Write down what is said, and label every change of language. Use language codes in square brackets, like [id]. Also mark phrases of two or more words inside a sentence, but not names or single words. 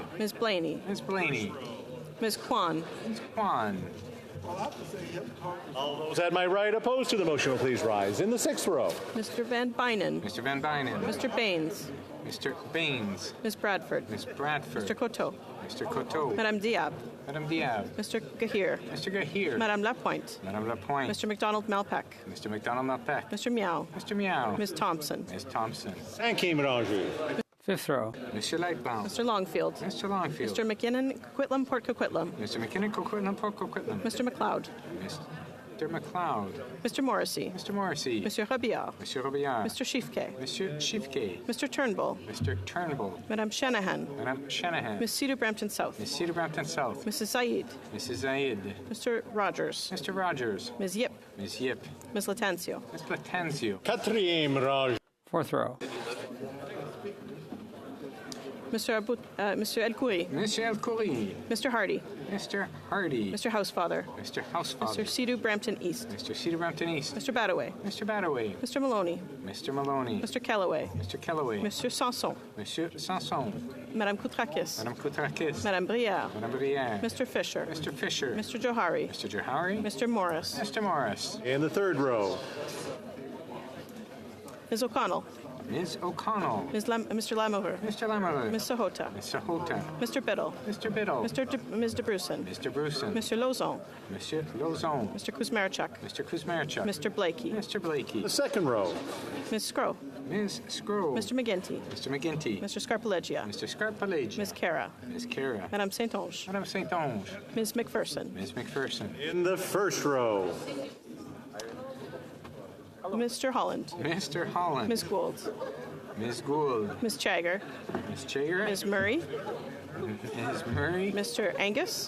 [en] Ms. Blaney. Ms. Blaney. Ms. Kwan. Ms. Kwan. All those at my right opposed to the motion will please rise. In the sixth row. Mr. Van Bynen. Mr. Van Bynen. Mr. Baines. Mr. Baines. Ms. Bradford. Ms. Bradford. Mr. Coteau. Mr. Coteau. Madame Diab. Madame Diab. Mr. Gahir. Mr. Gahir. Madame Lapointe. Madame Lapointe. Mr. McDonald Malpeck. Mr. McDonald Malpeck. Mr. Meow. Mr. Meow. Ms. Thompson. Ms. Thompson. [fr] Cinquième rangée. [en] Fifth row. Monsieur Lightbound. Mr. Longfield. Mr. Longfield. Mr. McKinnon, Coquitlam, Port Coquitlam. Mr. McKinnon, Coquitlam, Port Coquitlam. Mr. McLeod. Mr. McLeod. Mr. Morrissey. Mr. Morrissey. Monsieur Robillard. Monsieur Robillard. Mr. Schiefke. Monsieur Schiefke. Mr. Turnbull. Mr. Turnbull. Madame Shanahan. Madame Shanahan. Miss Cedar Brampton South. Miss Cedar Brampton South. Mrs. Zaid. Mrs. Zaid. Mr. Rogers. Mr. Rogers. Ms. Yip. Ms. Yip. Ms. Latancio. Ms. Platanzio. [fr] Quatrième rangée. [en] Fourth row. Mr. El Khoury. Monsieur El Khoury. Mr. Hardy. Mr. Hardy. Mr. Housefather. Mr. Housefather. Mr. Cedar Brampton East. Mr. Cedar Brampton East. Mr. Badaway. Mr. Badaway. Mr. Maloney. Mr. Maloney. Mr. Kellaway. Mr. Kellaway. Mr. Sanson. Monsieur Sanson. Madame Koutrakis. Madame Koutrakis. Madame Brière. Madame Brière. Mr. Fisher. Mr. Fisher. Mr. Johari. Mr. Johari. Mr. Morris. Mr. Morris. In the third row. Ms. O'Connell. Ms. O'Connell. Mr. Lamover. Mr. Lamover. Ms. Sahota. Ms. Sahota. Mr. Biddle. Mr. Biddle. Ms. De Brusen. Mr. Brusen. Mr. Lozon. Monsieur Lozon. Mr. Kuzmarchuk. Mr. Kuzmarchuk. Mr. Blakey. Mr. Blakey. The second row. Ms. Scrow. Ms. Scroll. Mr. McGinty. Mr. McGinty. Mr. Scarpaleggia. Mr. Scarpaleggia. Ms. Cara. Ms. Cara. Madame Saint-Onge. Madame Saint-Onge. Ms. McPherson. Ms. McPherson. In the first row. Mr. Holland. Mr. Holland. Ms. Gould. Ms. Gould. Ms. Chagger. Ms. Chagger. Ms. Murray. Ms. Murray. Mr. Angus.